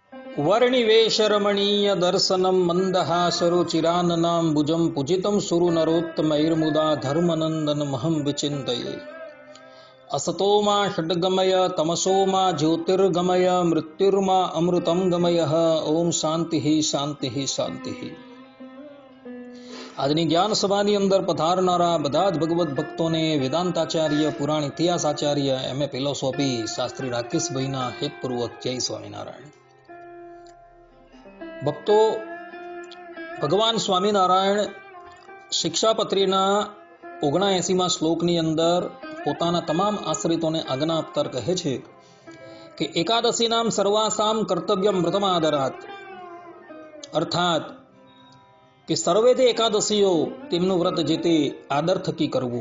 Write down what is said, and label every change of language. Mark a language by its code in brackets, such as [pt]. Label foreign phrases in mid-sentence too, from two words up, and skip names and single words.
[sa] वर्णिवेशरमणीय दर्शनं मन्दहासरुचिराननां भुजं पूजितं सुरनरोत्तमैर्मुदा धर्मनन्दनमहं विचिन्तये। असतो मा षड्गमय तमसो मा ज्योतिर्गमय मृत्युर्मा अमृतं गमयः। ओम शांति शांति शांति। [gu] આજની જ્ઞાન સભાની અંદર પધારનારા બધા જ ભગવત ભક્તોને વેદાંતાચાર્ય પુરાણ ઇતિહાસાચાર્ય એમએ ફિલોસોફી શાસ્ત્રી રાકેશભાઈના હેતપૂર્વક જય સ્વામિનારાયણ। ભક્તો, ભગવાન સ્વામિનારાયણ શિક્ષાપત્રીના 79મા શ્લોકની અંદર પોતાના તમામ આશ્રિતોને આજ્ઞા આપતા કહે છે કે [sa] એકાદશી નામ સર્વાસામ કર્તવ્યમ વ્રતમાદરાત, [gu] અર્થાત કે સર્વે તે એકાદશીઓ તેમનું વ્રત જે તે આદર થકી કરવું।